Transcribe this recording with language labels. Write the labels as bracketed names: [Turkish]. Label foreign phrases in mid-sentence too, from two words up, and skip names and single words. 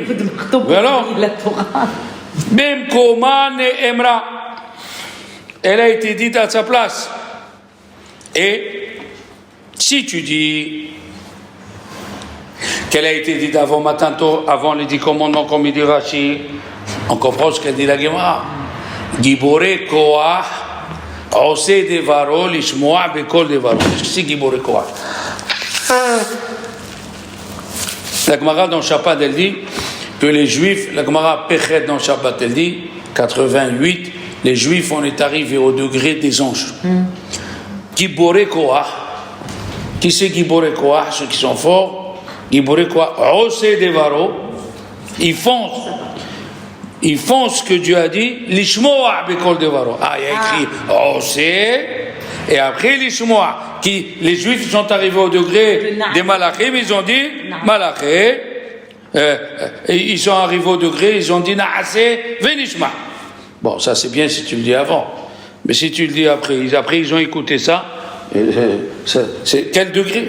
[French] Mais alors, même Koman et Emra, elle a été dite à sa place. Et si tu dis qu'elle a été dite avant matin tôt, avant les 10 commandements, comme il dit Rashi, on comprend ce qu'elle dit la Gemara. [Hebrew] גיבורי כח. עושי דברו לשמוע בקול דברו. [French] C'est [Hebrew] גיבורי כח. [French] La Gemara dans Shabbat elle dit que les Juifs, la Gemara Pechet dans Shabbat elle dit 88, les Juifs on est arrivés au degré des anges. [Hebrew] גיבורי כח. [French] Qui c'est [Hebrew] גיבורי כח? [French] Ceux qui sont forts. [Hebrew] גיבורי כח. עושי דברו. [French] Ils font ce que Dieu a dit, [Hebrew] לשמוע בקול דברו. [French] Il y a écrit Osé, et après l'ishmoa. Les Juifs sont arrivés au degré des malachim, ils ont dit malaché. Ils sont arrivés au degré, ils ont dit [Hebrew] נעשה ונשמע. [French] Bon, ça c'est bien si tu le dis avant, mais si tu le dis après ils ont écouté ça, c'est quel degré?